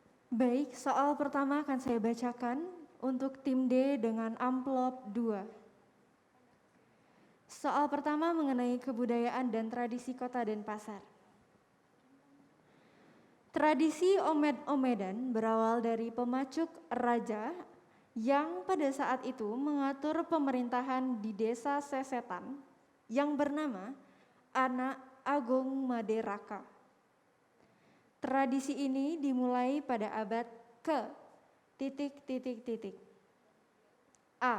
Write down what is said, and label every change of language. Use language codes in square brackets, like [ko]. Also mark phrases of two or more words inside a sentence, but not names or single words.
[id] Baik, soal pertama akan saya bacakan untuk tim D dengan amplop 2. Soal pertama mengenai kebudayaan dan tradisi Kota Denpasar. Tradisi omed-omedan berawal dari pemacuk raja yang pada saat itu mengatur pemerintahan di desa Sesetan yang bernama Anak Agung Maderaka. Tradisi ini dimulai pada abad ke A.